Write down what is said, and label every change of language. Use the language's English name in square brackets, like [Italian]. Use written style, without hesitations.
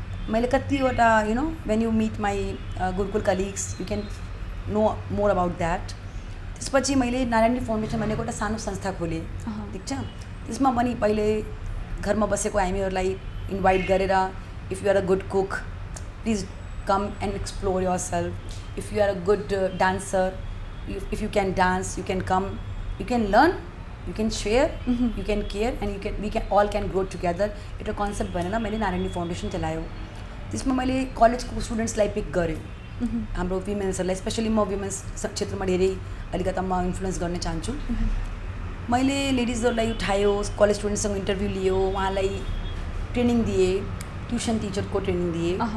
[Nepali] मैले कतिवटा [English] You know when you meet my Gurukul colleagues you can know more about that. [Nepali] त्यसपछि मैले Narayani foundation भनेको एउटा सानो संस्था खोलेँ, ठिक छ. त्यसमा पनि पहिले घरमा बसेको हामीहरूलाई इन्भाइट गरेर [English] If you are a good cook please come and explore yourself. If you are a good dancer, if you can dance, you can come, you can learn, you can share, you can care, and we can all can grow together. [Nepali] एउटा concept भनेर मैले Narayani foundation चलायो. त्यसमा मैले कलेजको स्टुडेन्ट्सलाई pick गरेँ, हाम्रो वुमेन्सहरूलाई. Specially म वुमेन्स क्षेत्रमा धेरै अलिकति म इन्फ्लुएन्स गर्न चाहन्छु. मैले लेडिजहरूलाई उठायो, कलेज स्टुडेन्ट्ससँग इन्टरभ्यू लियो, उहाँलाई ट्रेनिङ दिएँ, ट्युसन टिचरको ट्रेनिङ दिएँ.